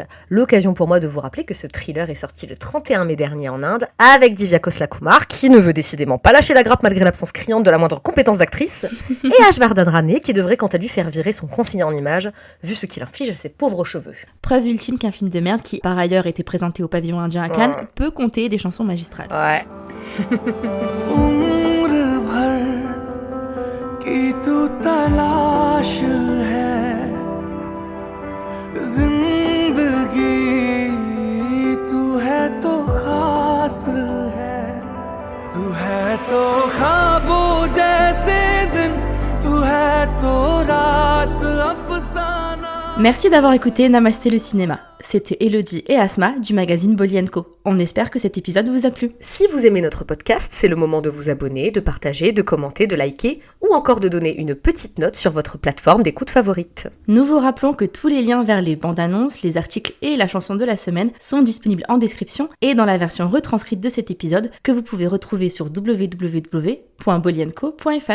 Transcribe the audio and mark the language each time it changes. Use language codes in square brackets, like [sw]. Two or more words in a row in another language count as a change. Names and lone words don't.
[fr] L'occasion pour moi de vous rappeler que ce thriller est sorti le 31 mai dernier en Inde avec Divya Khosla Kumar, qui ne veut décidément pas lâcher la grappe malgré l'absence criante de la moindre compétence d'actrice, et Ashvardhan Rane, qui devrait quant à lui faire virer son conseiller en images, vu ce qu'il inflige à ses pauvres cheveux. Preuve ultime qu'un film de merde qui, par ailleurs, était présenté au pavillon indien à Cannes, peut compter des chansons magistrales. Ouais. [hi] की तू तलाश है जिंदगी तू है तो खास है तू है तो ख्वाबों जैसे दिन तू है तो रात अफसाना. [fr] Merci d'avoir écouté Namasté le cinéma. C'était Elodie et Asma du magazine Bolly & Co. On espère que cet épisode vous a plu. Si vous aimez notre podcast, c'est le moment de vous abonner, de partager, de commenter, de liker ou encore de donner une petite note sur votre plateforme d'écoute favorite. Nous vous rappelons que tous les liens vers les bandes annonces, les articles et la chanson de la semaine sont disponibles en description et dans la version retranscrite de cet épisode que vous pouvez retrouver sur www.bollyandco.fr.